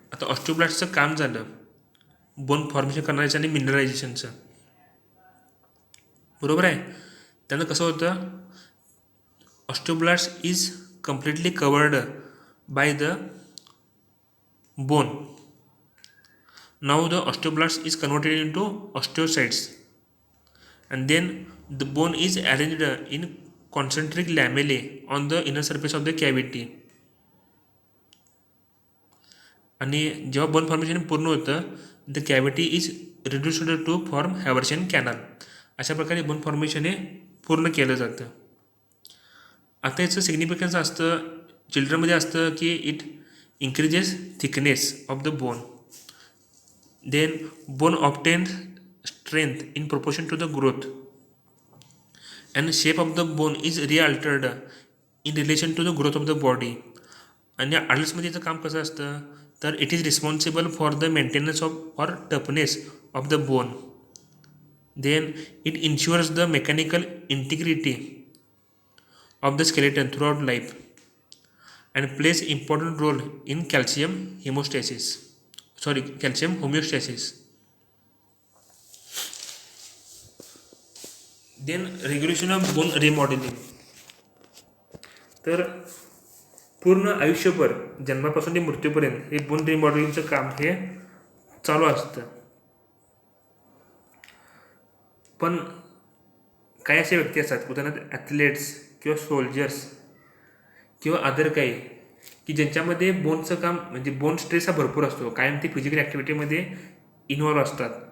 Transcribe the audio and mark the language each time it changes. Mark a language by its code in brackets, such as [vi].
[mr] आता ऑस्टिओब्लास्टचं काम झालं बोन फॉर्मेशन करण्याचं आणि मिनरलायझेशनचं, बरोबर आहे. त्यानं कसं होतं, [en] Osteoblast is completely covered by the bone. Now the osteoblast is converted into osteocytes, and then the bone is arranged in concentric lamellae on the inner surface of the cavity. [mr] आणि जेव्हा bone formation पूर्ण होतं, [en] The cavity is reduced to form Haversian canal. [mr] अशा प्रकारे bone formation हे पूर्ण केलं जातं. आता याचं सिग्निफिकन्स असतं चिल्ड्रनमध्ये असतं की [en] It increases thickness of the bone. Then bone obtain strength in proportion to the growth, and shape of the bone is realtered in relation to the growth of the body. [mr] आणि अडल्ट्समध्ये याचं काम कसं असतं, तर [en] It is responsible for the maintenance of or toughness of the bone. Then it ensures the mechanical integrity of the skeleton throughout life and plays important role in calcium homeostasis. Then regulation of bone remodeling. [mr] तर पूर्ण आयुष्यभर जन्मापासून ते मृत्यूपर्यंत हे bone रिमॉडेलिंगचं काम हे चालू असतं. पण काही असे व्यक्ती असतात, उदाहरणार्थ ॲथलेट्स किंवा सोल्जर्स किंवा अदर काही, की ज्यांच्यामध्ये बोनचं काम म्हणजे बोन स्ट्रेस हा भरपूर असतो, कायम ते फिजिकल ॲक्टिव्हिटीमध्ये इन्व्हॉल्व असतात.